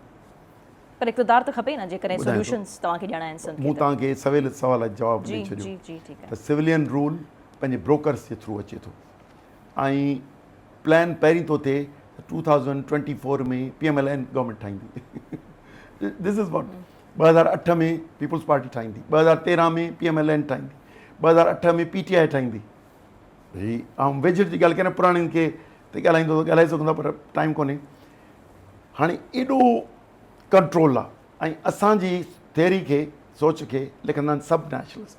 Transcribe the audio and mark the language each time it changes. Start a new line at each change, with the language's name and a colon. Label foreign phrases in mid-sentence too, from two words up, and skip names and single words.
Sindhi: पर इक़्तिदार त खपे न, जेकॾहिं सॉल्यूशंस तव्हांखे ॾियणा आहिनि। मूं तव्हांखे सवेल सवाल जो जवाबु ॾेई छॾियो त
English: civilian rule
Sindhi: पंहिंजे ब्रोकर्स जे थ्रू अचे थो ऐं प्लान पहिरीं थो थिए 2024 में PMLN गवर्नमेंट ठाहींदी।
English: this is what
Sindhi: 2008 में पीपल्स पार्टी ठाहींदी, 2013 में PMLN ठाहींदी, 2008 में PTI ठाहींदी। भई ऐं वेझर जी ॻाल्हि कयां न, पुराणियुनि खे त ॻाल्हाईंदो त ॻाल्हाए सघंदा, पर टाइम कोन्हे। हाणे एॾो कंट्रोल आहे ऐं असांजी थियरी खे सोच खे लिखंदा आहिनि सब नेशनलिस्ट।